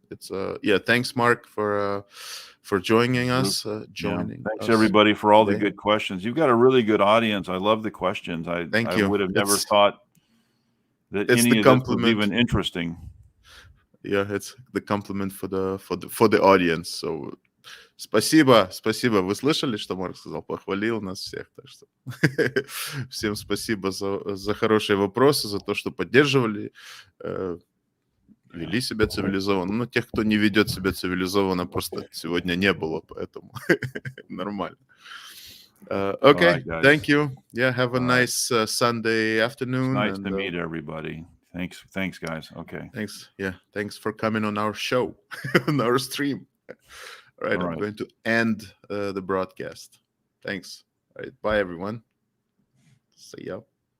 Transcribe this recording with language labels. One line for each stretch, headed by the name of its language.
English: It's Thanks, Mark, for joining us. Thanks everybody for all the good questions. You've got a really good audience. I love the questions. Thank you. I would have never thought that any of this was even interesting. Yeah, it's the compliment for the audience.
Russian: So спасибо. Вы слышали, что Марк сказал? Похвалил нас всех. Так что всем спасибо за хорошие вопросы, за то, что поддерживали, вели себя цивилизованно. Но тех, кто не ведет себя цивилизованно, просто сегодня не было, поэтому нормально.
English: Okay, right, thank you. Yeah, have a nice Sunday afternoon. It's nice to meet everybody. Thanks, guys. Okay. Thanks. Yeah, thanks for coming on our show, on our stream. All right, I'm going to end the broadcast. Thanks. All right, bye everyone. See ya.